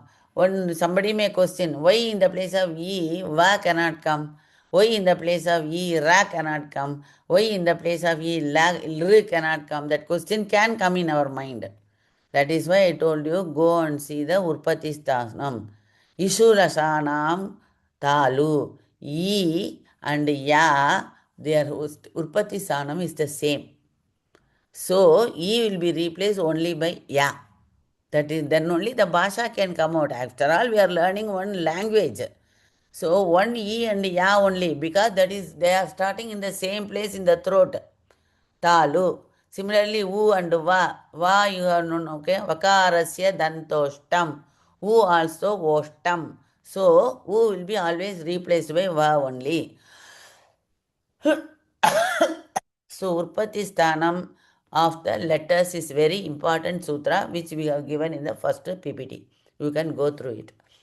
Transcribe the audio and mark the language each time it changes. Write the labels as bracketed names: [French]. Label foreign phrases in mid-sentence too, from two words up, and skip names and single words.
[English] When somebody may question, why in the place of E, Va cannot come? Why in the place of E, Ra cannot come? Why in the place of E, La, R cannot come? That question can come in our mind. That is why I told you, go and see the [Sanskrit] Urpati Sthanam. Ishulasanam Talu. [English] E and Ya, their [Sanskrit] Urpati Sthanam [English] is the same. So, E will be replaced only by Ya. That is, then only the Bhasha can come out. After all, we are learning one language. So, one E and Ya only, because that is, they are starting in the same place in the throat. Talu. Similarly, U and Va. Va you have known, [Sanskrit] okay? Vakarasya dantoshtam. [English] U also oshtam. So, U will be always replaced by Va only. So, [Sanskrit] Urpati Sthanam [English] of the letters is very important sutra which we have given in the first PPT. You can go through it.